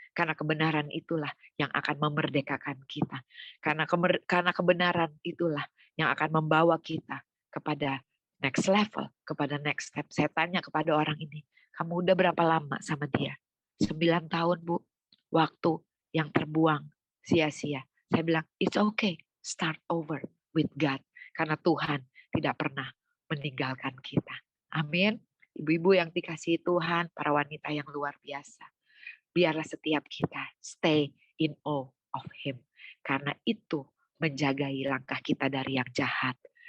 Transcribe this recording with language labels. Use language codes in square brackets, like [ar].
[id] Karena kebenaran itulah yang akan memerdekakan kita. Karena kebenaran itulah yang akan membawa kita kepada [en] next level, [id] kepada [en] next step. [id] Saya tanya kepada orang ini, kamu udah berapa lama sama dia? 9 tahun Bu, waktu yang terbuang sia-sia. Saya bilang, [en] it's okay, start over with God. [id] Karena Tuhan tidak pernah meninggalkan kita. Amin. Ibu-ibu yang dikasihi Tuhan, para wanita yang luar biasa. Biarlah setiap kita [en] stay in awe of Him. [id] Karena itu menjagai langkah kita dari yang jahat.